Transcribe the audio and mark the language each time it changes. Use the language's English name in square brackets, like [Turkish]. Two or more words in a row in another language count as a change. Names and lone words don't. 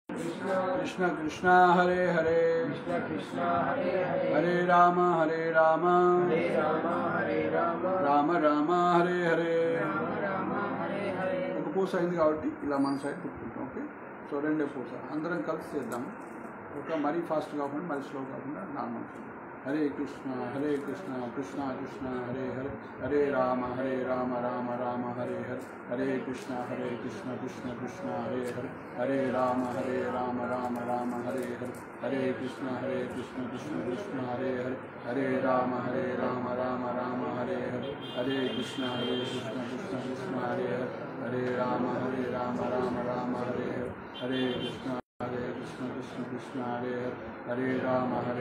[Sanskrit] कृष्ण कृष्ण हरे हरे हरे राम राम राम हरे हरे [Telugu] ఒక పూస అయింది కాబట్టి ఇలా మన సైడ్ తిప్పుకుంటాం. [English] Okay, so [Telugu] రెండే పూస అందరం కలిసి చేద్దాము. ఒక మరీ ఫాస్ట్ కాకుండా మరీ స్లో కాకుండా నార్మల్. [Sanskrit] హరే కృష్ణ కృష్ణ కృష్ణ హరే హరే హరే రామ రామ రామ హరే హరే హరే కృష్ణ కృష్ణ కృష్ణ హరే హరే హరే రామ రామ రామ హరే హరే హరే కృష్ణ కృష్ణ కృష్ణ హరే హరే హరే రామ రామ రామ హరే హరే హరే కృష్ణ కృష్ణ కృష్ణ హరే హరే హరే రామ రామ రామ హరే హరే హరే కృష్ణ కృష్ణ కృష్ణ హరే హరే హరే రామ